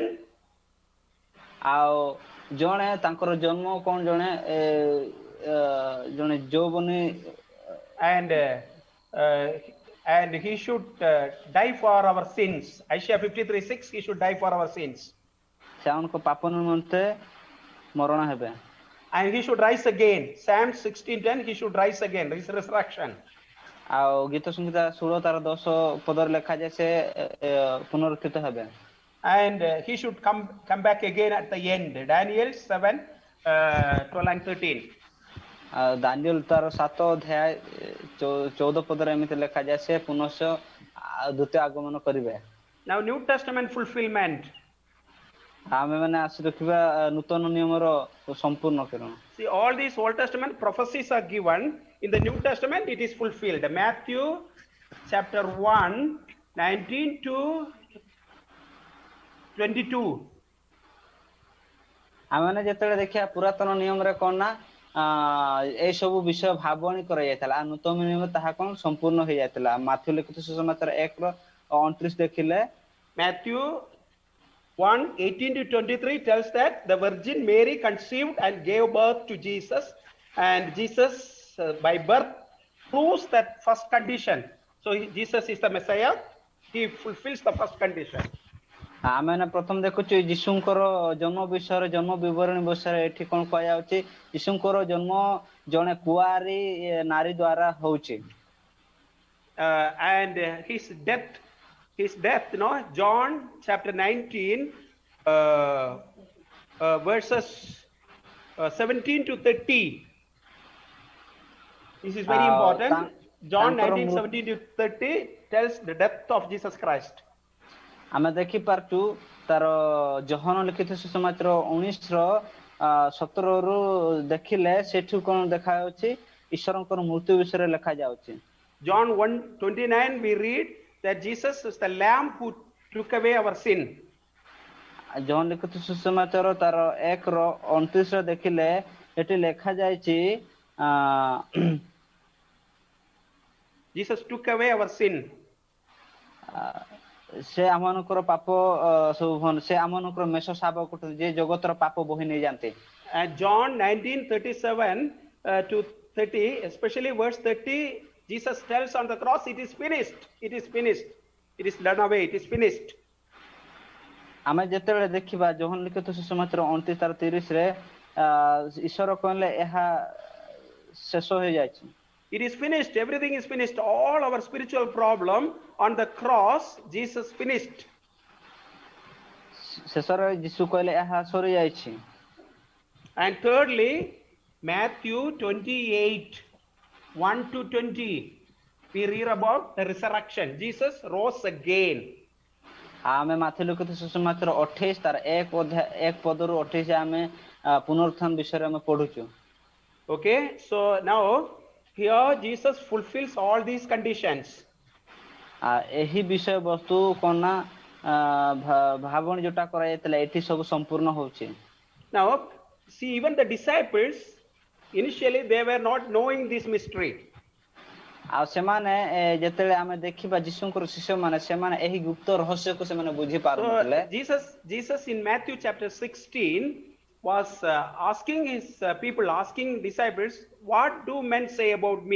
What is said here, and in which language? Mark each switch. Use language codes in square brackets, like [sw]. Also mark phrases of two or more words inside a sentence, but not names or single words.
[or] ଆଉ ଜଣେ ତାଙ୍କର ଜନ୍ମ କଣ ଜଣେ ଯୌବନୀ [en] and he should die for our sins. Isaiah 53:6 he should die for our sins. [or] ସେ ଆମମାନଙ୍କ ପାପ ନିମନ୍ତେ ମରଣ ହେବେ। [en] And he should rise again. Psalm 16:10 he should rise again. His resurrection. [or] ଆଉ ଗୀତ ସଂଗୀତ 16:10 ପଦରେ ଲେଖାଯାଏ ସେ ପୁନରୁତ୍ଥିତ ହେବେ। [en] And he should come back again at the end. Daniel 7:12 and 13. [or] ଦାନିଏଲ ତାର 7:14 ପଦରେ ଏମିତି ଲେଖାଯାଏ ସେ ପୁନଶ୍ଚ ଦ୍ୱିତୀୟ ଆଗମନ କରିବେ। [en] Now New Testament fulfillment. [or] ଆମେ ମାନେ ଆସି ଦେଖିବା ନୂତନ ନିୟମର ସମ୍ପୂର୍ଣ୍ଣକରଣ। [en] See, all these Old Testament prophecies are given. In the New Testament it is fulfilled. Matthew chapter 1:19 to 22. [or] ଆମେ ମାନେ ଯେତେବେଳେ ଦେଖିବା ପୁରାତନ ନିୟମରେ କଣ ନା ଏଇ ସବୁ ବିଷୟ ଭାବଣୀ କରାଯାଇଥିଲା, ଆଉ ନୂତନ ନିୟମ ତାହା କଣ ସମ୍ପୂର୍ଣ୍ଣ ହେଇଯାଇଥିଲା। ମାଥ୍ୟୁ ଲିଖିତ ସୁସମାଚାର 1:29 ଦେଖିଲେ [en] Matthew 1:18 to 23 tells that the Virgin Mary conceived and gave birth to Jesus, and Jesus by birth proves that first condition. So Jesus is the Messiah. He fulfills the first condition. [or] ଆମେ ମାନେ ପ୍ରଥମ ଦେଖୁଛୁ ଯୀଶୁଙ୍କର ଜନ୍ମ ବିଷୟରେ, ଜନ୍ମ ବିବରଣୀ ବିଷୟରେ ଏଠି କଣ କୁହାଯାଉଛି? ଯୀଶୁଙ୍କର ଜନ୍ମ ଜଣେ କୁଆରୀ ନାରୀ ଦ୍ୱାରା ହଉଛି। [en] And his death, John chapter 19 verses 17 to 30. This is very important. John 19:17 to 30 tells the death of Jesus Christ. [or] ଆମେ ଦେଖିପାରୁଛୁ ତାର ଯୋହନ ଲିଖିତ ସୁସମାଚାର 19:17 ଦେଖିଲେ ସେଠୁ କଣ ଦେଖାଯାଉଛି? ଈଶ୍ୱରଙ୍କର ମୃତ୍ୟୁ ବିଷୟରେ ଲେଖାଯାଉଛି। [en] John 1:29 we read that Jesus is the lamb who took away our sin. [or] ଯୋହନ ଲିଖିତ ସୁସମାଚାର ତାର 1:29 ଦେଖିଲେ ଏଠି ଲେଖାଯାଇଛି [en] Jesus took away our sin. [or] ସେ ଆମମାନଙ୍କର ପାପ ସବୁ ସେ ଆମମାନଙ୍କର ମେଷ ଶାବକ ଯେ ଜଗତର ପାପ ବୋହି ନେଇ ଯାଆନ୍ତି। [en] And John 19:37 to 30, especially verse 30, Jesus tells on the cross, it is finished, it is finished, it is done away, it is finished. [or] ଆମେ ଯେତେବେଳେ ଦେଖିବା ଯୋହନ ଲିଖିତ ସୁସମାଚାର 29:30 ଈଶ୍ୱର କହିଲେ ଏହା ଶେଷ ହେଇଯାଇଛି। [en] It is finished, everything is finished, all our spiritual problem on the cross Jesus finished. [or] ଶେଷରେ ଯୀଶୁ କହିଲେ ଏହା ସରି ଯାଇଛି। [en] And thirdly, Matthew 28:1 to 20. we read about the resurrection. Jesus rose again. [or] ଆମେ ମାଥି ଲିଖିତ ସୁସମାଚାର 28 ତାର 1 ପଦରୁ 28 ଆମେ ପୁନରୁତ୍ଥାନ ବିଷୟରେ ଆମେ ପଢୁଛୁ। [en] Okay, so now here Jesus fulfills all these conditions. [or] ଏହି ବିଷୟ ବସ୍ତୁ କଣ ନା ଭାବଣି ଯୋଟା କରାଯାଇଥିଲା ଏଠି ସବୁ ସମ୍ପୂର୍ଣ୍ଣ ହଉଛି। [en] Now see, even the disciples initially they were not knowing this mystery. [or] ଆଉ ସେମାନେ ଯେତେବେଳେ ଆମେ ଦେଖିବା ଯୀଶୁଙ୍କର ଶିଷ୍ୟମାନେ ସେମାନେ ଏହି ଗୁପ୍ତ ରହସ୍ୟକୁ ସେମାନେ ବୁଝି ପାରୁନଥିଲେ। [en] So Jesus in Matthew chapter 16 was asking his asking disciples, what do men say about me?